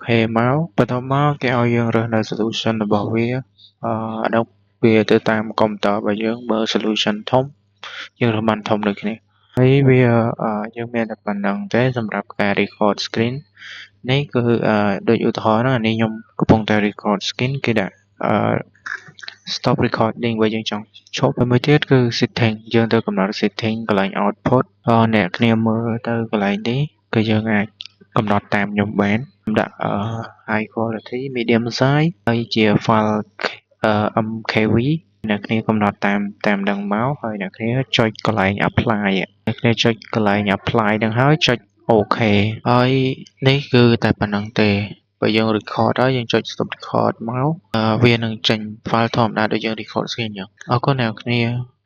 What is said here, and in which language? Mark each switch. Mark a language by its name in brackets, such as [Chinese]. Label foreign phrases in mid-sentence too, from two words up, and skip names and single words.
[Khmer] មកបន្ទាប់មកគេឲ្យយើងរើសនៅ solution របស់វាដល់វាទៅតាមកុំព្យូទ័ររបស់យើងបើ solution ធំយើងរើសបានធំដូចគ្នាហើយវាយើងមានតែប៉ុណ្្នឹងទេសម្រាប់ការ [English] record screen [Khmer] នេះគឺដូចឧទាហរណ៍ណានេះខ្ញុំកំពុងតែ [English] record screen [Khmer] គេដាក់ [English] stop recording [Khmer] បើយើងចង់ឈប់ហើយមួយទៀតគឺ setting យើងទៅកំណត់ setting កន្លែង output អ្នកគ្នាមើលទៅកន្លែងនេះគឺយើងអាចកំណត់តាមខ្ញុំបានខ្ញុំដាក់ [English] high quality medium size [Khmer] ហើយជា file MKV អ្នកគ្នាកំណត់តាមដឹងមកហើយអ្នកគ្នាចុចកន្លែង apply អ្នកគ្នាចុចកន្លែង apply នឹងហើយចុច OK ហើយនេះគឺតែប៉ុណ្្នឹងទេបើយើង record ហើយយើងចុច [English] stop record [Khmer] មកវានឹងចេញ file ធម្មតាដូចយើង [English] record screen [Khmer] អញ្ចឹងអរគុណអ្នកគ្នា